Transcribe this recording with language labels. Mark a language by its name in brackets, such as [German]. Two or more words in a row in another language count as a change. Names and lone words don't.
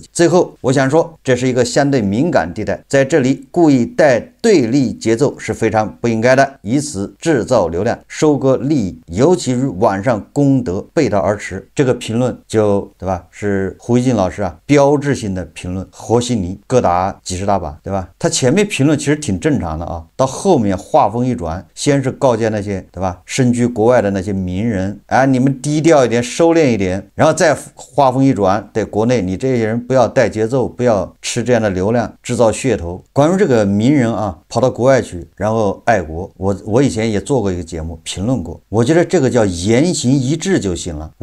[Chinese] 最后我想说，这是一个相对敏感地带，在这里故意带对立节奏是非常不应该的，以此制造流量，收割利益，尤其是网上公德背道而驰。这个评論就对吧，是胡锡进老师标誌性的评論，和稀泥各打几十大板，对吧？他前面評論其實挺正常的到後面話鋒一轉，先是告誡那些對吧身居國外的那些名人你們低調一點，收斂一點，然後再話鋒一轉，對國內你這些人不要帶節奏，不要吃這樣的流量，制造噱頭。關於這個名人跑到國外去，然後愛國，我以前也做過一個節目評論過，我覺得這個叫言行一致就行了。